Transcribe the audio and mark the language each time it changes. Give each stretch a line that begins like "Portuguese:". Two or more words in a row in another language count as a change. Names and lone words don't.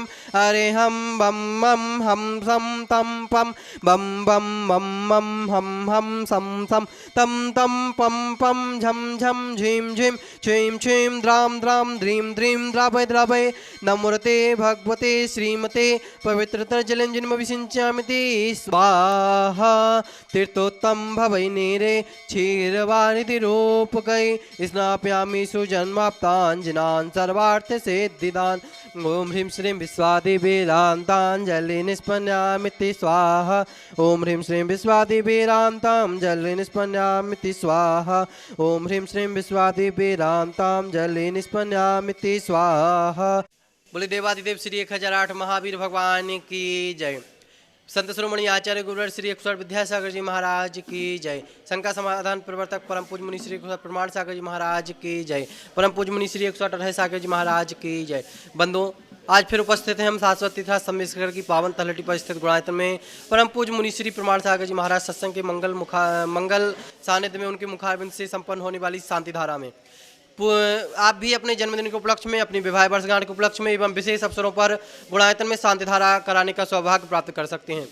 Sanskrit: हरे हम बम मम हम सम तम पम बम बम मम मम हम सम सम तम तम पम पम झम झम झीम झीम छीम छीम द्राम द्राम ध्रीम ध्रीम द्रावय द्रावय नमोते भगवते श्रीमते पवित्रतर जलं जन्मविसिञ्चामिति स्वाहा तीर्थोत्तम भवै नीरे क्षीरवारिधिरूपकै स्नापयामि सुजन्माप्ताञ्जनान् सर्वार्थसिद्धिदान् ओम ह्रीं श्रीं विश्वादिवीरान्ताञ्जलि निष्पन्यामिति स्वाहा ओम ह्रीं श्रीं विश्वादिवीरान्ताञ्जलि निष्पन्यामिति स्वाहा ओम ह्रीं श्रीं विश्वादिवीरान्ताञ्जलि निष्पन्यामिति स्वाहा।
Hindi: बोले देवादिदेव श्री 1008 महावीर भगवान की जय। संत शिरोमणि आचार्य गुरुवर श्री 108 विद्यासागर जी महाराज की जय। शंका समाधान प्रवर्तक परम पूज्य मुनि श्री 108 प्रमाण सागर जी महाराज की जय। परम पूज्य मुनि श्री 108 अठय सागर जी महाराज की जय। बंधुओं, आज फिर उपस्थित हैं हम शाश्वत तीर्थ सम्मेलन की पावन तलहटी पर स्थित गुणायतन में परम पूज्य मुनि श्री प्रमाण सागर जी महाराज सत्संग के मंगल सानिध्य में उनके मुखारबिंद से संपन्न होने वाली शांति धारा में आप भी अपने जन्मदिन के उपलक्ष्य में, अपनी विवाह वर्षगांठ के उपलक्ष्य में एवं विशेष अवसरों पर गुणायतन में शांति धारा कराने का सौभाग्य प्राप्त कर सकते हैं।